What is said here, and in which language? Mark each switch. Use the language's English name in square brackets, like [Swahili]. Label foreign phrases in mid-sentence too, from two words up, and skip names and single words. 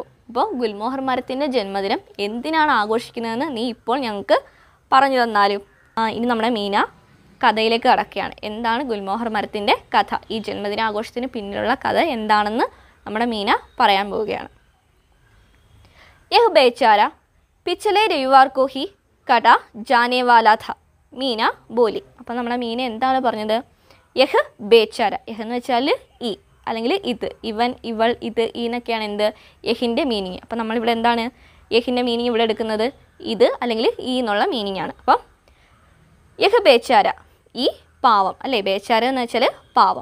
[Malayalam] അപ്പോൾ ഗുൽമോഹർ മരത്തിൻ്റെ ജന്മദിനം എന്തിനാണ് ആഘോഷിക്കുന്നതെന്ന് നീ ഇപ്പോൾ ഞങ്ങൾക്ക് പറഞ്ഞു തന്നാലും. ഇനി നമ്മുടെ മീന കഥയിലേക്ക് കടക്കുകയാണ്. എന്താണ് ഗുൽമോഹർ മരത്തിൻ്റെ കഥ, ഈ ജന്മദിനാഘോഷത്തിന് പിന്നിലുള്ള കഥ എന്താണെന്ന് നമ്മുടെ മീന പറയാൻ പോവുകയാണ്. [Hindi] यह बेचारा പിछले रविवार को ही कटा जाने वाला था, मीना बोली. [Malayalam] അപ്പോൾ നമ്മുടെ മീന എന്താണ് പറഞ്ഞത്? [Hindi] यह बेचारा, [Malayalam] യഹ് എന്ന് വെച്ചാൽ ഈ അല്ലെങ്കിൽ ഇത്, ഇവൻ ഇവൾ ഇത് ഈ എന്നൊക്കെയാണ് എന്ത് യഹിൻ്റെ മീനിങ്. അപ്പോൾ നമ്മളിവിടെ എന്താണ് യഹിൻ്റെ മീനിങ് ഇവിടെ എടുക്കുന്നത്? ഇത് അല്ലെങ്കിൽ ഈ എന്നുള്ള മീനിങ് ആണ്. അപ്പം [Hindi] यह बेचारा, [Malayalam] ഈ പാവം അല്ലേ, ബേച്ചാര എന്ന് വെച്ചാൽ പാവം.